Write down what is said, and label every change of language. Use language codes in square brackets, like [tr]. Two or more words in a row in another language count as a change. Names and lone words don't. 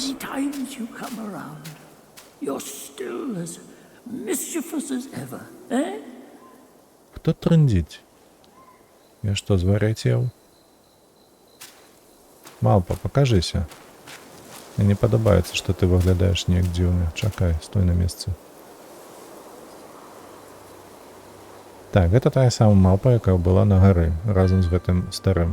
[en] How many times you come around, you're still as mischievous as ever, eh? [be] Хто трындзіць? Я што, звар'яцеў? Малпа, пакажыся. Мне не падабаецца, што ты выглядаеш неяк дзіўна. Чакай, стой на месцы. Так, гэта тая самая малпа, якая была на гары, разам з гэтым старым.